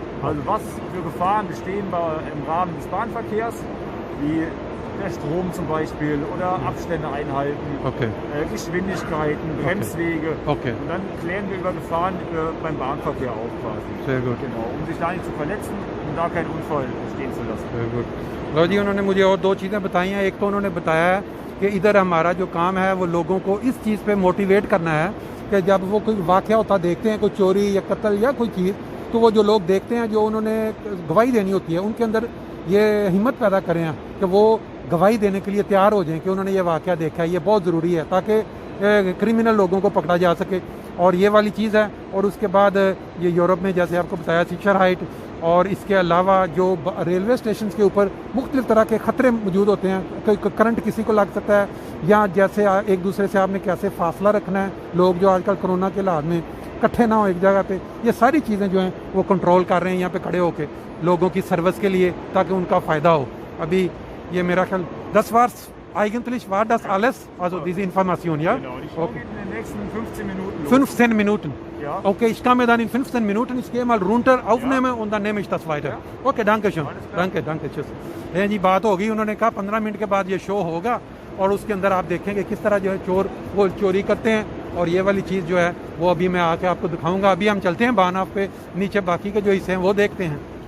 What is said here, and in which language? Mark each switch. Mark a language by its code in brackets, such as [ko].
[de] Also was für Gefahren bestehen im Rahmen des Bahnverkehrs, wie der Strom zum Beispiel oder Abstände einhalten, Geschwindigkeiten, Bremswege. Und dann klären wir über Gefahren beim Bahnverkehr auch quasi. Sehr gut. Genau, um sich da nicht zu verletzen und da keinen Unfall entstehen zu lassen. Sehr gut. [hi] लो जी उन्होंने मुझे और 2 चीज़ें बताई हैं एक तो उन्होंने बताया कि इधर हमारा जो काम है वो लोगों को इस चीज़ पे मोटिवेट करना है कि जब वो कोई वाक़या होता देखते हैं कोई चोरी या कत्ल या कोई चीज़ तो वो जो लोग देखते हैं जो उन्होंने गवाही देनी होती है उनके अंदर ये हिम्मत पैदा करें कि वो गवाही देने के लिए तैयार हो जाएं कि उन्होंने ये वाक़या देखा है ये बहुत ज़रूरी है ताकि क्रिमिनल लोगों को पकड़ा जा सके और ये वाली चीज़ है और उसके बाद ये यूरोप में जैसे आपको बताया शिक्षर हाइट और इसके अलावा जो रेलवे स्टेशन के ऊपर मुख्तलिफ तरह के ख़तरे मौजूद होते हैं करंट किसी को लग सकता है या जैसे एक दूसरे से आपने कैसे फासला रखना है लोग जो आजकल कोरोना के लाभ में इकट्ठे ना हो एक जगह पे ये सारी चीज़ें जो हैं वो कंट्रोल कर रहे हैं यहाँ पे खड़े होकर लोगों की सर्विस के लिए ताकि उनका फ़ायदा हो अभी ये मेरा ख्याल 10 बार [de] eigentlich war das alles, also diese Information, ja? Genau, die Show Okay. geht in den nächsten 15 Minuten los. 15 Minuten. Ja. Okay, ich kann mir dann in 15 Minuten, ich gehe mal runter, aufnehme und dann nehme ich das weiter. Okay, danke schön. Danke, danke, tschüss. [hi] ये जी बात होगी, उन्होंने कहा 15 minute के बाद ये show होगा और उसके अंदर आप देखेंगे किस तरह जो है चोर वो चोरी करते हैं और ये वाली चीज़ जो है वो अभी मैं आके आपको दिखाऊंगा। अभी हम चलते हैं बानाफ पे, नीचे बाकी के जो हिस्से हैं वो देखते हैं।